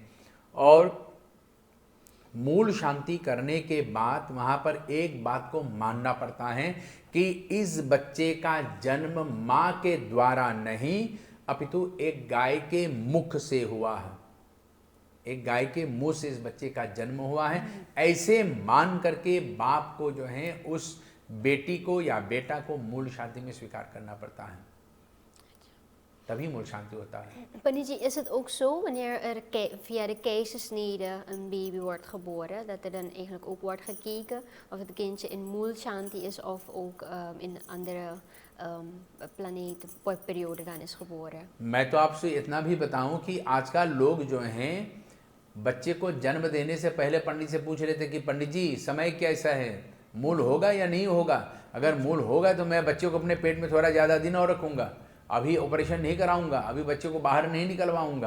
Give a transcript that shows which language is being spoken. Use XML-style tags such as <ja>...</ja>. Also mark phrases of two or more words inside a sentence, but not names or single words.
<hi>और मूल शांति करने के बाद वहाँ पर एक बात को मानना पड़ता है कि इस बच्चे का जन्म माँ के द्वारा नहीं अपितु एक गाय के मुख से हुआ है। एक गाय के मुंह से इस बच्चे का जन्म हुआ है, ऐसे मान करके बाप को जो है उस बेटी को या बेटा को मूल शांति में स्वीकार करना पड़ता है, तभी मूल शांति होता है।</hi> <nl>Pannie, is het ook zo wanneer er via de keizersnede een baby wordt geboren, dat er dan eigenlijk ook wordt gekeken of het kindje in</nl> <hi>मूल शांति</hi> <nl>is of ook in een andere planeet periode dan is geboren?</nl> <hi>मैं तो आपसे इतना भी बताऊं कि आजकल लोग जो हैं बच्चे को जन्म देने से पहले पंडित से पूछ लेते कि पंडित जी समय कैसा है, मूल होगा या नहीं होगा। अगर मूल होगा तो मैं बच्चे को अपने पेट में थोड़ा ज़्यादा दिन और रखूँगा, अभी ऑपरेशन नहीं कराऊंगा, अभी बच्चे को बाहर नहीं निकलवाऊंगा।</hi>